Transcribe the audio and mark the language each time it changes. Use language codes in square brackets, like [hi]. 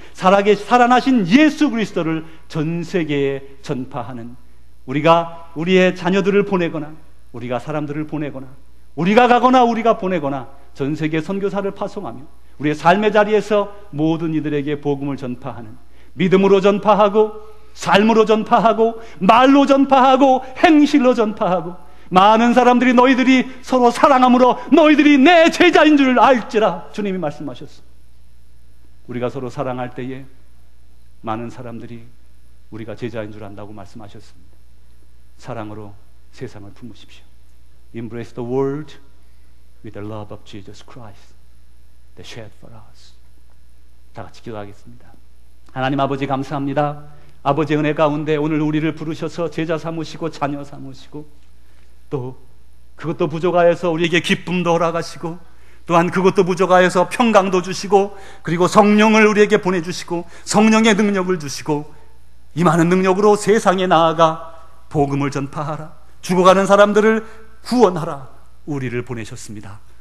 [ko] 살아나신 예수 그리스도를 전 세계에 전파하는, 우리가 우리의 자녀들을 보내거나 우리가 사람들을 보내거나 우리가 가거나 우리가 보내거나 전 세계 선교사를 파송하며 우리의 삶의 자리에서 모든 이들에게 복음을 전파하는, 믿음으로 전파하고 삶으로 전파하고 말로 전파하고 행실로 전파하고 많은 사람들이 너희들이 서로 사랑함으로 너희들이 내 제자인 줄 알지라 주님이 말씀하셨습니다. 우리가 서로 사랑할 때에 많은 사람들이 우리가 제자인 줄 안다고 말씀하셨습니다. 사랑으로 세상을 품으십시오. [en] Embrace the world with the love of Jesus Christ that shed for us. [ko] 다 같이 기도하겠습니다. 하나님 아버지 감사합니다. 아버지의 은혜 가운데 오늘 우리를 부르셔서 제자 삼으시고 자녀 삼으시고 또 그것도 부족하여서 우리에게 기쁨도 허락하시고 또한 그것도 부족하여서 평강도 주시고 그리고 성령을 우리에게 보내주시고 성령의 능력을 주시고 이 많은 능력으로 세상에 나아가 복음을 전파하라, 죽어가는 사람들을 구원하라 우리를 보내셨습니다.